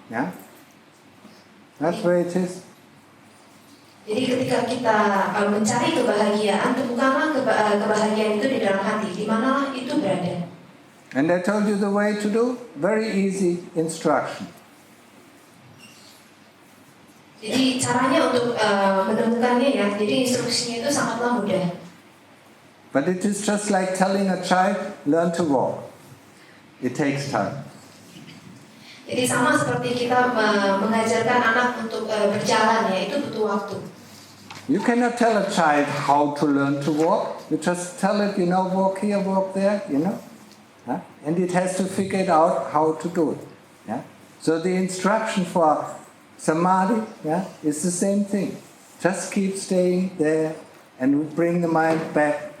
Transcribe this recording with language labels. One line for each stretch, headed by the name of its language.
English: Yeah? That's where it is.
Indonesian: Jadi ketika kita mencari kebahagiaan, temukanlah kebahagiaan itu di dalam hati, di mana itu berada.
English: And I told you the way to do, very easy instruction.
Indonesian: Jadi caranya untuk menemukannya ya, jadi instruksinya itu sangatlah mudah.
English: But it is just like telling a child, learn to walk. It takes time.
Indonesian: Jadi sama seperti kita mengajarkan anak untuk berjalan ya, itu butuh waktu.
English: You cannot tell a child how to learn to walk. You just tell it, you know, walk here, walk there, you know. Huh? And it has to figure it out how to do it. Yeah? So the instruction for samadhi, yeah, is the same thing. Just keep staying there and bring the mind back.